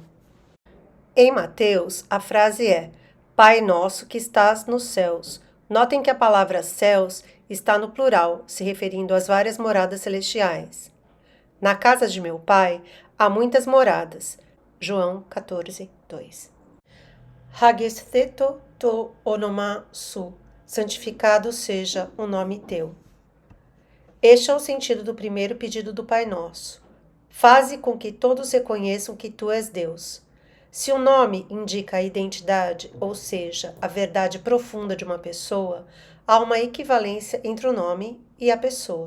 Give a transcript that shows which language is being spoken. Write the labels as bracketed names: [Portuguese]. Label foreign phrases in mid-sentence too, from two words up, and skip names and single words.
[Portuguese] Em Mateus, a frase é Pai nosso que estás nos céus. Notem que a palavra céus está no plural, se referindo às várias moradas celestiais. Na casa de meu pai há muitas moradas. João 14, 2. [Greek] Ἁγιασθήτω τὸ ὄνομά σου, [Portuguese] santificado seja o nome teu. Este é o sentido do primeiro pedido do Pai Nosso. Faze com que todos reconheçam que tu és Deus. Se o nome indica a identidade, ou seja, a verdade profunda de uma pessoa, há uma equivalência entre o nome e a pessoa.